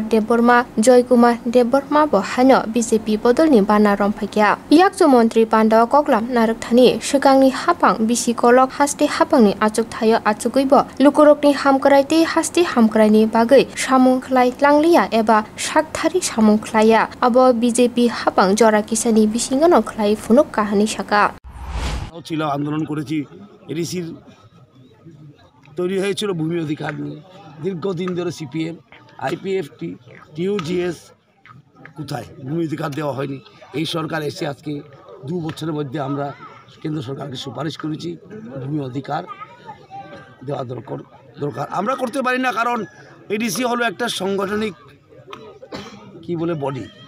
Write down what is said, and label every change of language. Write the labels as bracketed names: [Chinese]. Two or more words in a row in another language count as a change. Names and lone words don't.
[Kok Borok] Deborma Joy Kumar Deborma bo hano BJP Bodolni Bana Rompakya Yakso Montri Panda Koklam Narakthani Shikangni Hapang Bisi Kolok Hasti Hapangni Achuk Thayo Achukuibo Lukurokni Hamkraiti Hasti Hamkraini Bagai Samung Khlai Langlia eba Shakthari Samung Khlaya Abo BJP Hapang Jora Kisani Bisingano Khlai Funuk Kahani Shaka [Bangla] ছিল আন্দোলন করেছি এডিসির তৈরি হয়েছিল ভূমি অধিকার নিয়ে দীর্ঘদিন ধরে সিপিএম আইপিএফটি টিইউজিএস কোথায় ভূমি অধিকার দেওয়া হয়নি এই সরকার এসে আজকে 2 বছরের মধ্যে আমরা কেন্দ্র সরকারকে সুপারিশ করেছি ভূমি অধিকার দেওয়া দরকার আমরা করতে পারি না কারণ এডিসি হলো একটা সাংগঠনিক কি বলে বডি